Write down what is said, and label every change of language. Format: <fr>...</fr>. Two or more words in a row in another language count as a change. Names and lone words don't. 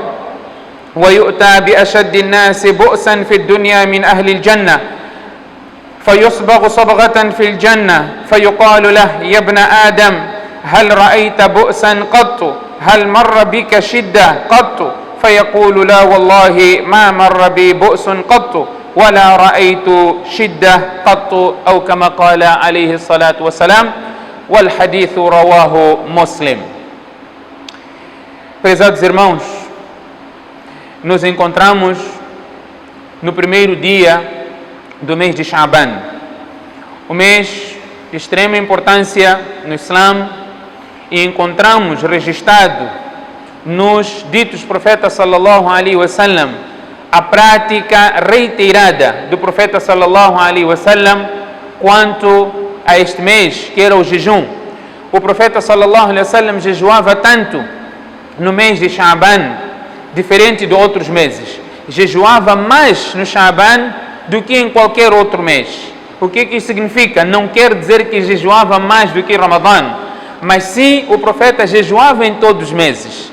<ar>ويؤتى بأشد الناس بؤسا في الدنيا من أهل الجنة فيصبغ صبغة في الجنة فيقال له يا ابن آدم هل رأيت بؤسا قط؟ هل مر بك شدة قط؟ فيقول لا والله ما مر بي بؤس قط ولا رأيت شدة قط أو كما قال عليه الصلاة والسلام. والحديث رواه مسلم.</ar> <pt>Prezados irmãos, nos encontramos no primeiro dia do mês de Sha'ban, o mês de extrema importância no Islã, e encontramos registrado nos ditos profetas</pt> <ar>صلى الله عليه وسلم</ar> <pt>a prática reiterada do profeta</pt> <ar>صلى الله عليه وسلم</ar> <pt>quanto a este mês, que era o jejum. O profeta</pt> <ar>صلى الله عليه وسلم</ar> <pt>jejuava tanto no mês de Sha'ban, diferente de outros meses. Jejuava mais no Sha'ban do que em qualquer outro mês. O que isso significa? Não quer dizer que jejuava mais do que Ramadã, mas sim o profeta jejuava em todos os meses.</pt>